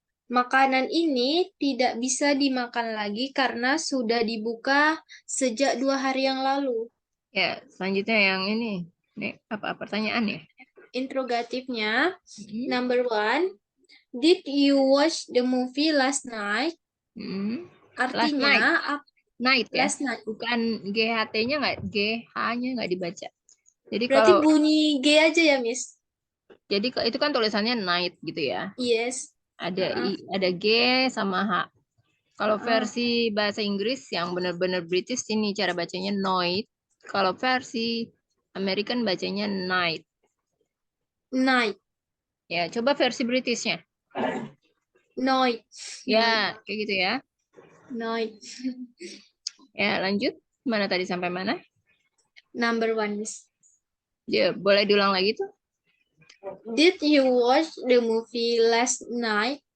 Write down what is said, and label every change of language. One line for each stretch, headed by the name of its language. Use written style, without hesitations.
Indonesian: Makanan ini tidak bisa dimakan lagi karena sudah dibuka sejak 2 hari yang lalu. Ya, selanjutnya yang ini. Nih, apa pertanyaan ya?
English: Interrogatifnya, number 1. Did you watch the movie last night?
Indonesian: Artinya
English: last night
Indonesian: ya. Bukan GHT-nya nggak, GH-nya nggak dibaca. Jadi Berarti kalau bunyi G aja ya, Miss? itu kan tulisannya night gitu ya.
English: Yes.
Indonesian: Ada G sama H. Kalau Uh-uh. versi bahasa Inggris yang benar-benar British ini cara bacanya night. Kalau versi American bacanya night.
English: Night.
Indonesian: Ya, coba versi Britishnya.
English: Night. Night.
Indonesian: Ya, kayak gitu ya.
English: Night.
Indonesian: Ya, lanjut. Mana tadi sampai mana?
English: Number one, Miss.
Indonesian: Ya, boleh diulang lagi tuh.
English: Did you watch the movie last night?